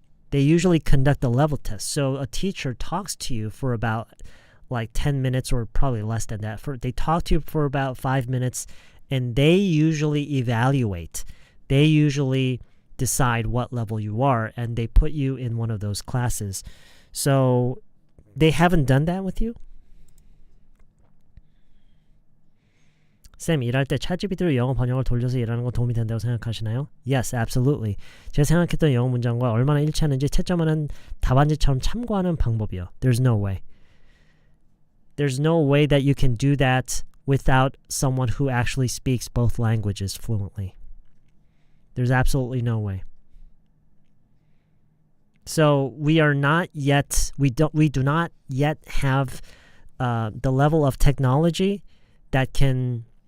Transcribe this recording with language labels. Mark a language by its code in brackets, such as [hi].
[en] They usually conduct a level test. So a teacher talks to you for about like 10 minutes or probably less than that. They talk to you for about 5 minutes and they usually evaluate. They usually decide what level you are and they put you in one of those classes. So they haven't done that with you? [ko] 쌤, 일할 때 챗GPT로 영어 번역을 돌려서 일하는 건 도움이 된다고 생각하시나요? [en] Yes, absolutely. [ko] 제가 생각했던 영어 문장과 얼마나 일치하는지 채점하는 답안지처럼 참고하는 방법이요. [en] There's no way. There's no way that you can do that without someone who actually speaks both languages fluently. There's absolutely no way. So we do not yet have the level of technology that can